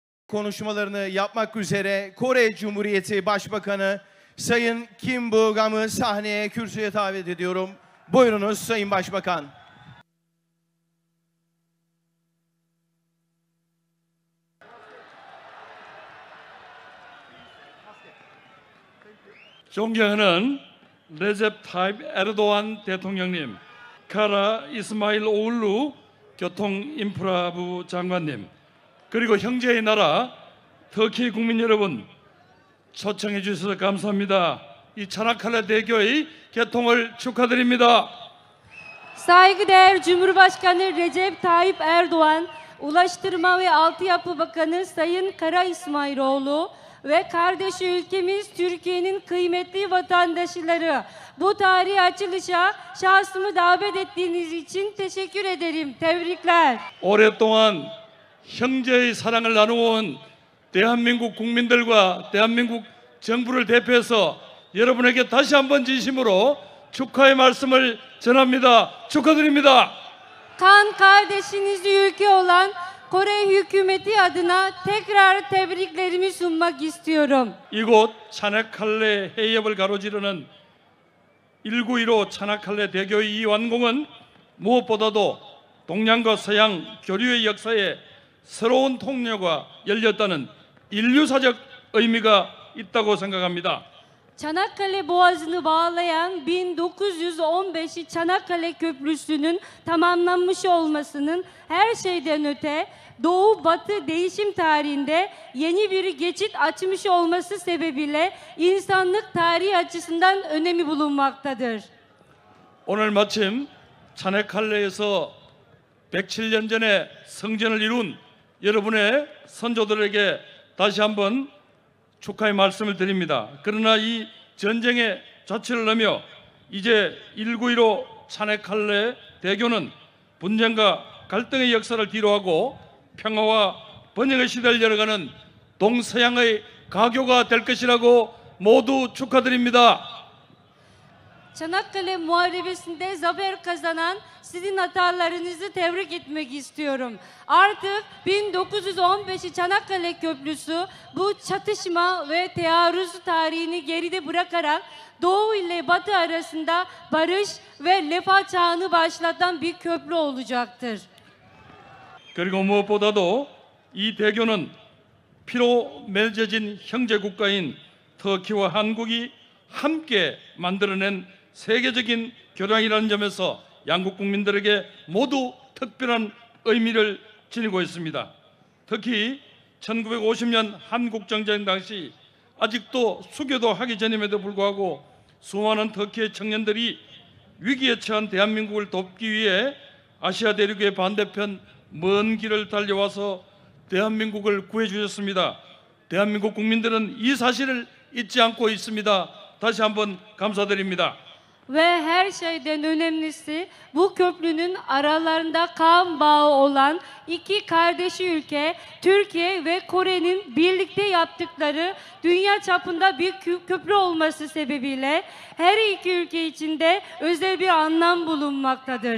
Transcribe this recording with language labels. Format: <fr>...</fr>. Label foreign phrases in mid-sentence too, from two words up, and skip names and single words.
<tr>konuşmalarını yapmak üzere Kore Cumhuriyeti Başbakanı Sayın Kim Bu-gam'ı sahneye, kürsüye davet ediyorum. Buyurunuz Sayın Başbakan.</tr> <ko>존경하는 레셉 타입 에르도안 대통령님, 카라 이스마일 오울루 교통인프라부 장관님, 그리고 형제의 나라 터키 국민 여러분, 초청해 주셔서 감사합니다. 이 차나칼레 대교의 개통을 축하드립니다.</ko> <tr>Saygıdeğer Cumhurbaşkanı Recep Tayyip Erdoğan, Ulaştırma ve Altyapı Bakanı Sayın Kara İsmailoğlu ve kardeşi ülkemiz Türkiye'nin kıymetli vatandaşları, bu tarihi açılışa şahsımı davet ettiğiniz için teşekkür ederim. Tebrikler.</tr> <ko>오랫동안 형제의 사랑을 나누어온 대한민국 국민들과 대한민국 정부를 대표해서 여러분에게 다시 한번 진심으로 축하의 말씀을 전합니다. 축하드립니다.</ko> <tr>Kan kardeşiniz ülke olan Kore hükümeti adına tekrar tebriklerimi sunmak istiyorum.</tr> <ko>이곳 차나칼레 해협을 가로지르는 1915 차나칼레 대교의 이 완공은 무엇보다도 동양과 서양 교류의 역사에 새로운 통로가 열렸다는 인류사적 의미가 있다고 생각합니다.</ko> <tr>Çanakkale Boğazı'nı bağlayan 1915 Çanakkale Köprüsü'nün tamamlanmış olmasının her şeyden öte Doğu-Batı değişim tarihinde yeni bir geçit açmış olması sebebiyle insanlık tarihi açısından önemi bulunmaktadır.</tr> <ko>오늘 마침 차나칼레에서 107년 전에 성전을 이룬 여러분의 선조들에게 다시 한번 축하의 말씀을 드립니다. 그러나 이 전쟁의 자취를 넘어 이제 1915 차나칼레 대교는 분쟁과 갈등의 역사를 뒤로하고 평화와 번영의 시대를 열어가는 동서양의 가교가 될 것이라고 모두 축하드립니다.</ko> <tr>Çanakkale Muharebesi'nde zafer kazanan sizin hatalarınızı tebrik etmek istiyorum. Artık 1915 Çanakkale Köprüsü bu çatışma ve tearruz tarihini geride bırakarak Doğu ile Batı arasında barış ve refah çağını başlatan bir köprü olacaktır.</tr> <ko>그리고 무엇보다도 이 대교는 피로 맺어진 형제 국가인 터키와 한국이 함께 만들어낸 세계적인 교량이라는 점에서 양국 국민들에게 모두 특별한 의미를 지니고 있습니다. 특히 1950년 한국전쟁 당시 아직도 수교도 하기 전임에도 불구하고 수많은 터키의 청년들이 위기에 처한 대한민국을 돕기 위해 아시아 대륙의 반대편 먼 길을 달려와서 대한민국을 구해주셨습니다. 대한민국 국민들은 이 사실을 잊지 않고 있습니다. 다시 한번 감사드립니다.</ko> <tr>Ve her şeyden önemlisi bu köprünün aralarında kan bağı olan iki kardeşi ülke Türkiye ve Kore'nin birlikte yaptıkları dünya çapında bir köprü olması sebebiyle her iki ülke içinde özel bir anlam bulunmaktadır.</tr>